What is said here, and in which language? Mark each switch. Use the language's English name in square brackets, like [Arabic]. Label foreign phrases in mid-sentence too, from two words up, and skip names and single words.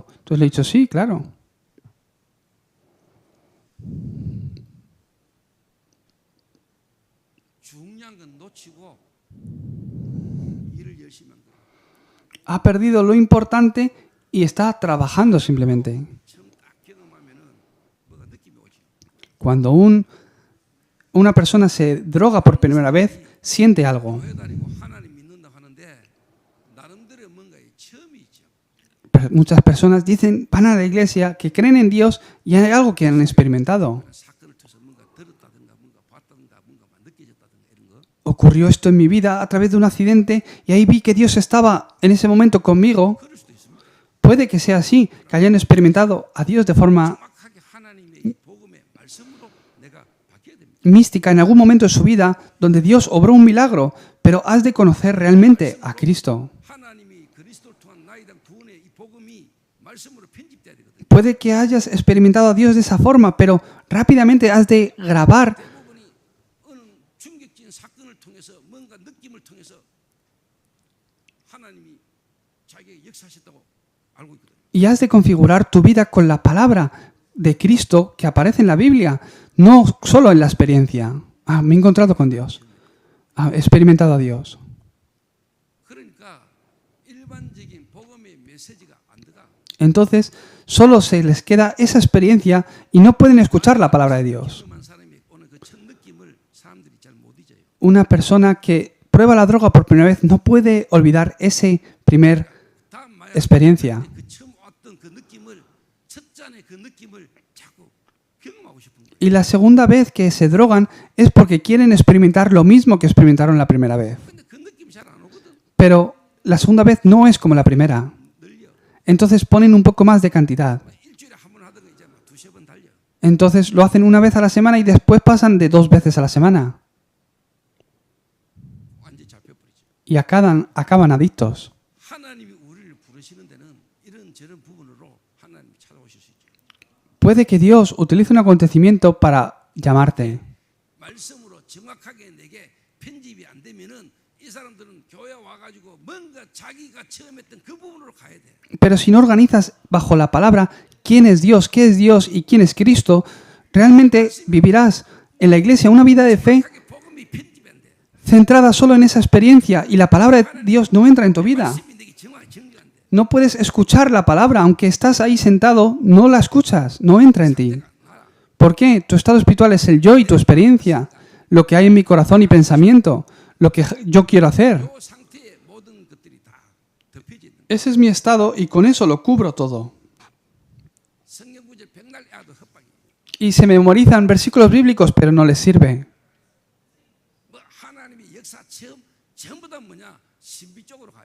[Spanish] Entonces le he dicho, sí, claro. [Korean] 중요한 건 놓치고 일을 열심히 한 거예요. [Spanish] Ha perdido lo importante y está trabajando simplemente. [Korean] 처음 딱 경험하면은 뭐가 느낌이 오지. [Spanish] Cuando una persona se droga por primera vez, siente algo. [Korean] 교회 다니고 하나님 믿는다 하는데 나름대로 뭔가에 처음이 있죠. [Spanish] Pero muchas personas dicen, van a la iglesia, que creen en Dios y hay algo que han experimentado. [Korean] 사건을 통해서 뭔가 들었다든가 뭔가 봤다든가 뭔가 느껴졌다든가 이런 거. [Spanish] Ocurrió esto en mi vida a través de un accidente y ahí vi que Dios estaba en ese momento conmigo. [Korean] 그럴 수도 있습니다. [Spanish] Puede que sea así, que hayan experimentado a Dios de forma [Korean] 정확하게 하나님의 이 복음의 말씀으로 내가 바뀌어야 됩니다. [Spanish] mística en algún momento de su vida donde Dios obró un milagro, pero has de conocer realmente a Cristo. [Korean] 하나님이 그리스도를 통한 나에 대한 구원의 이 복음이 말씀으로 편집돼야 되거든요. [Spanish] Puede que hayas experimentado a Dios de esa forma, pero rápidamente has de grabar [Korean] 대부분이 어느 충격적인 사건을 통해서 뭔가 느낌을 통해서 하나님이 자기의 역사하셨다고 알고 있거든요. [Spanish] y has de configurar tu vida con la palabra de Cristo que aparece en la Biblia, no solo en la experiencia. Ah, me he encontrado con Dios. Ah, he experimentado a Dios. [Korean] 그러니까 일반적인 복음의 메시지가 안 들어가. [Spanish] Entonces, solo se les queda esa experiencia y no pueden escuchar la palabra de Dios. [Korean] 경험한 사람이 오늘 그 첫 느낌을 사람들이 잘 못 잊어요. [Spanish] Una persona que prueba la droga por primera vez no puede olvidar ese primer [Korean] 다 마약 [Spanish] experiencia. [Korean] 그 처음 왔던 그 느낌을 첫 잔의 그 느낌을 자꾸 경험하고 싶은 거예요. [Spanish] Y la segunda vez que se drogan es porque quieren experimentar lo mismo que experimentaron la primera vez. [Korean] 근데 그 느낌이 잘 안 오거든. [Spanish] Pero la segunda vez no es como la primera. [Korean] 늘려. [Spanish] Entonces ponen un poco más de cantidad. [Korean] 일주일에 한 번 하다가 이제 막 두세 번 달려. [Spanish] Entonces lo hacen una vez a la semana y después pasan de 2 veces a la semana. [Korean] 완전히 잡혀버리죠. [Spanish] Y acaban adictos. [Korean] 하나님이 우리를 부르시는 데는 이런저런 부분으로 하나님이 찾아오실 수 있죠. [Spanish] Puede que Dios utilice un acontecimiento para llamarte. [Korean] 말씀으로 정확하게 내게 편집이 안 되면은 이 사람들은 교회 와가지고 뭔가 자기가 처음 했던 그 부분으로 가야 돼. [Spanish] Pero si no organizas bajo la palabra quién es Dios, qué es Dios y quién es Cristo, realmente vivirás en la iglesia una vida de fe [Korean] 하게 복음이 편집이 안 돼. [Spanish] centrada solo en esa experiencia y la palabra de Dios no entra en tu vida. [Korean] 말씀이 내게 정확히 정리 안 돼. [Spanish] No puedes escuchar la palabra, aunque estás ahí sentado, no la escuchas, no entra en ti. ¿Por qué? Tu estado espiritual es el yo y tu experiencia, lo que hay en mi corazón y pensamiento, lo que yo quiero hacer. [Korean] 그 상태에 모든 것들이 다 덮여져 있는. [Spanish] Ese es mi estado y con eso lo cubro todo. [Korean] 성경 구절 백날 해도 헛방이. [Spanish] Y se memorizan versículos bíblicos, pero no les sirve. [Korean] 뭐 하나님의 역사 처음 전부 다 뭐냐 신비 쪽으로 가요.